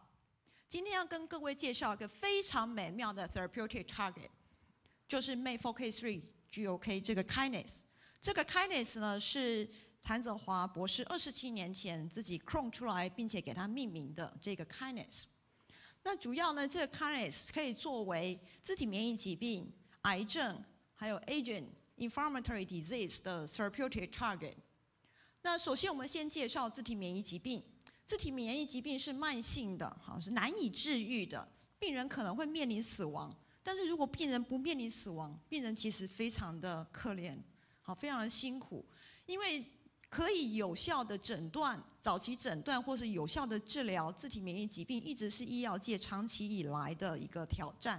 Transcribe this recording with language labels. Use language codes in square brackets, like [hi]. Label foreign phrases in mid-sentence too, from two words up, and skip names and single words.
[zh] 今天要跟各位介绍一个非常美妙的 [en] therapeutic target， [zh] 就是 MAP4K3 GOK 这个 kinase。这个 kinase 呢是谭泽华博士27年前自己 clone 出来，并且给它命名的这个 kinase。那主要呢，这个 kinase 可以作为自体免疫疾病、癌症还有 agent。 [en] inflammatory disease [zh] 的 [en] therapeutic target。 [zh] 那首先我们先介绍自体免疫疾病。自体免疫疾病是慢性的，是难以治愈的，病人可能会面临死亡。但是如果病人不面临死亡，病人其实非常的可怜，非常的辛苦，因为可以有效的诊断、早期诊断或是有效的治疗自体免疫疾病，一直是医药界长期以来的一个挑战。